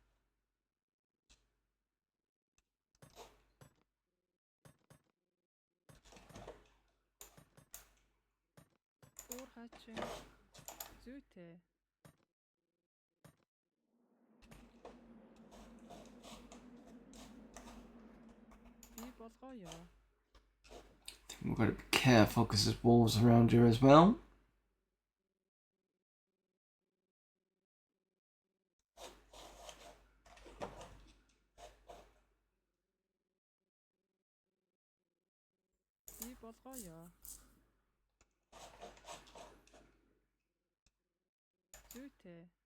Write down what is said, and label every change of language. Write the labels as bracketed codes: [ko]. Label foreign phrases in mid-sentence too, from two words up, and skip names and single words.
[mn] Уурхайчин. Зүйтэй. Би болгоё. [en] We've got to be careful because there's wolves around here as well. [mn] Би болгоё. Зүйтэй.